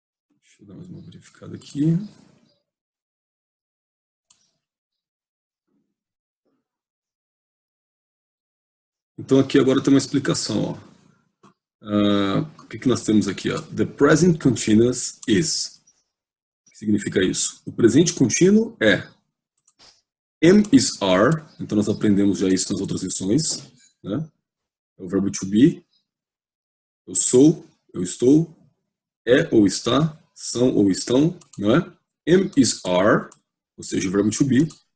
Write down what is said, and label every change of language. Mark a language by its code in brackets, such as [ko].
[pt] Deixa eu dar mais uma verificada aqui. Então aqui agora tem uma explicação. Ó. O que nós temos aqui? Ó? [en] The present continuous is. [pt] O que significa isso? O presente contínuo é am is are. Então nós aprendemos já isso nas outras lições. Né? É o verbo to be. Eu sou, eu estou. É ou está, são ou estão. Não é? Am is are, ou seja, o verbo to be.